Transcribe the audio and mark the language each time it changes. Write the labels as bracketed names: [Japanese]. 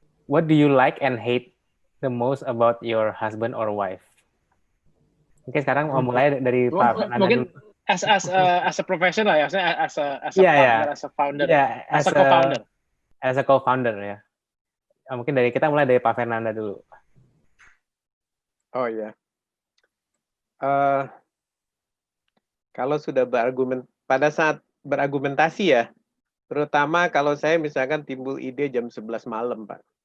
[English] What do you like and hate the most about your husband or wife? [Indonesian] Mungkin sekarang mau mulai dari Pak Fernanda mungkin dulu. [English] As a professional ya, as a partner, as a founder, as a co-founder. As a co-founder ya. [Indonesian] Mungkin kita mulai dari Pak Fernanda dulu. Oh ya. Kalau sudah pada saat berargumentasi ya, Terutama kalau saya misalkan timbul ide jam 11 malam, Pak.